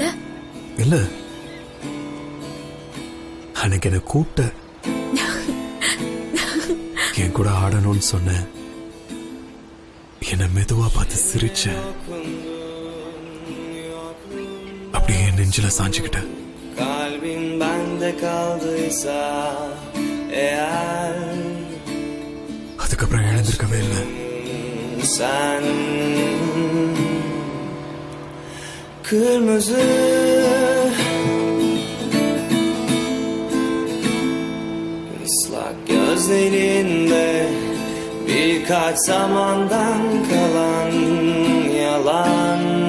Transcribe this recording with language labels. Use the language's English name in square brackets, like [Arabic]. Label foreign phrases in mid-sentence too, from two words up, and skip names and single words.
[Tamil] இல்ல, அன்னைக்கு என்ன கூப்பிட்ட, என் கூட ஆடணும்னு சொன்ன, என்ன மெதுவா பார்த்து சிரிச்ச, அப்படியே என் நெஞ்சில சாஞ்சுக்கிட்ட. [Turkish] Kalbin bende kaldıysa eğer, [Tamil] அதுக்கப்புறம் எழுந்திருக்கவே இல்லை. [Turkish] sen. Kırmızı ıslak gözlerinde birkaç zamandan kalan yalan.